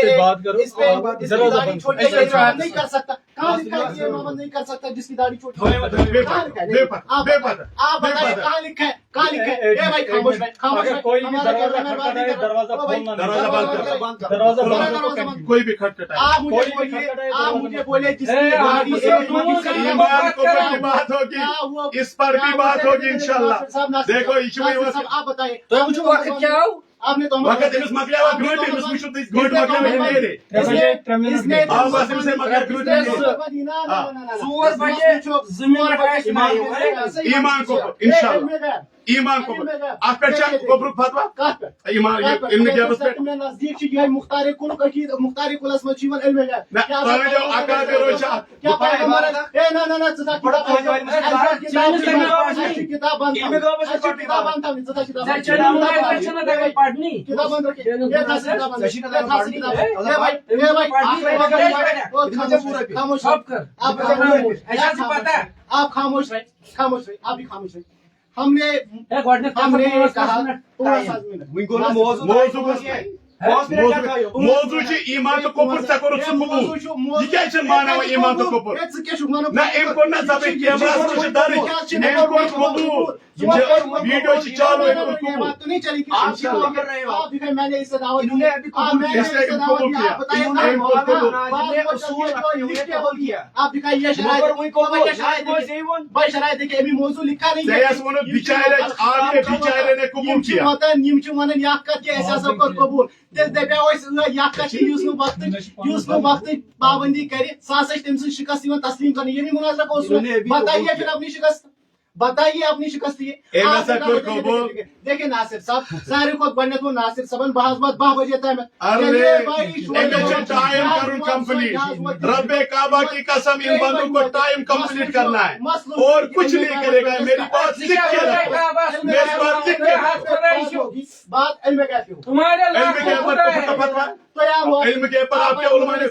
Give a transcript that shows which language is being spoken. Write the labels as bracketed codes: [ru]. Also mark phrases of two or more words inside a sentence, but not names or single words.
[ur] نہیں کر سکتا کہاں لکھا ہے یہ امامت نہیں کر سکتا جس کی داڑھی چھوٹی آپ بتائیں کہاں لکھا ہے کہاں لکھا ہے اے بھائی خاموش رہے خاموش رہے دروازہ کوئی بھی کھٹکھٹائے آپ مجھے بولے جس کی داڑھی ایمان کو کی بات ہوگی اس پر بھی بات ہوگی انشاءاللہ دیکھو یہ آپ بتائیے وقت کیا ہو آپ نے تو [ks] وقت أمس مکلیو گھنٹہِ أمس وٕچھو تُہۍ گھنٹہِ مکلیو نیرِ آب آسہِ أمِس مگر گھنٹہِ نیرِ [ur] 4 بجے زمین [ks] ایمان کو انشاءاللہ ایمان کو اتھ پٮ۪ٹھ چھا کفرُک فتوا ایمان علمِ غیبس پٮ۪ٹھ نزدیک چھِ یِہوٚے مختارِ کُلُک عقیٖدٕ مختارِ کُلس منٛز چھُ یِوان علمِ غیب نہ تُہنٛدیو اکابرو چھِ اتھ کیا پیغمبر اے نہ نہ نہ ژٕ تھاو کتاب بند کتاب بند تھاونہِ ژٕ تھاو کتاب [ur] پڑھنی کتاب بند رکھے یہ تھا کتاب بند اے بھائی خاموش سب کر آپ پتا آپ خاموش رہے خاموش رہے آپ بھی خاموش رہے ہم نے کہا [ks] موضوع چھُ ایمان تہٕ کفر ژےٚ کوٚرُتھ سُہ قبوٗل یہِ کیٛازِ چھُنہٕ ماناوان ایمان تہٕ کفر نہ أمۍ کوٚر نہ ضبط کیمراہس منٛز چھُ درٕج أمۍ کوٚر قبوٗل ویڈیو چھِ چالو أمۍ کوٚر قبوٗل [ur] بات تو نہیں چلی آپ دکھائیں میں نے اس سے دعوت دی آپ دکھائیے شرائط بھائی شرائط دیکھیے ابھی موضوع لکھا نہیں [ks] ژےٚ یَس ووٚنُتھ بِچارے [ur] آپ کے بِچارے نے قبوٗل کیا [ks] یم چھِ ونان یہِ اکھ کتھ کہِ اَسہِ ہسا کوٚر قبوٗل تیٚلہِ دپیاو اَسہِ یہِ اکھ کتھ کہِ یُس نہٕ وقتٕچ پابندی کرِ سُہ ہسا چھِ تٔمۍ سٕنٛز شکست یِوان تسلیٖم کرنہٕ ییٚمہِ مُناظرہ کو [ur] بتائیے پھر اپنی شکست بتائیے اپنی شکست یہ دیکھیں ناصر صاحب [ks] سارے کھۄتہٕ گۄڈٕنیتھ ووٚن ناصر صٲبن بہٕ حظ واتہٕ 10 بجے تام ٹائم کرن کمپلیٹ [ur] رب کعبہ کی قسم ان بندوں کو ٹائم کمپلیٹ کرنا ہے اور کچھ نہیں کرے گا میری بات لکھ کے رکھو میری بات لکھ کے بات علم غیب کی تمہارے علم کے پر فتوا علم کے پر آپ کے علماء نے